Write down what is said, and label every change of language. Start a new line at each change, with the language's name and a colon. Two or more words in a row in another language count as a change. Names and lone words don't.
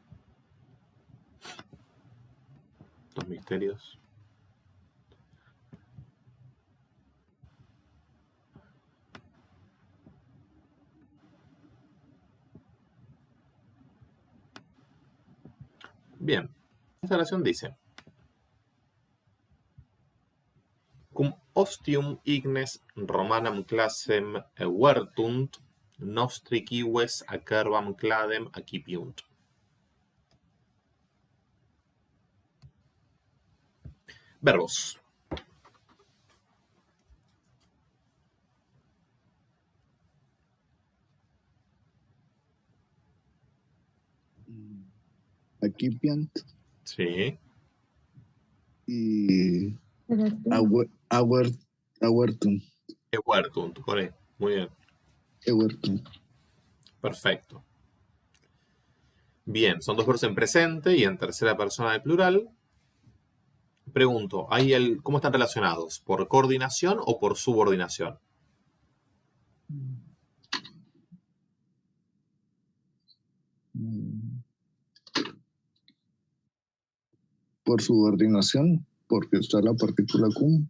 Spanish: Los misterios. Bien, esta oración dice:
Latin: Cum ostium ignes Romanam classem vertunt, nostri cives acerbam cladem accipiunt.
Spanish: Verbos. Accipiant Sí. y Evertum. Avertum. Evertunt, correcto. Muy bien. Evertum. Perfecto. Bien, son dos verbos en presente y en tercera persona del plural. Pregunto, ¿cómo están relacionados? ¿Por coordinación o por subordinación? Por subordinación, porque está la partícula cum.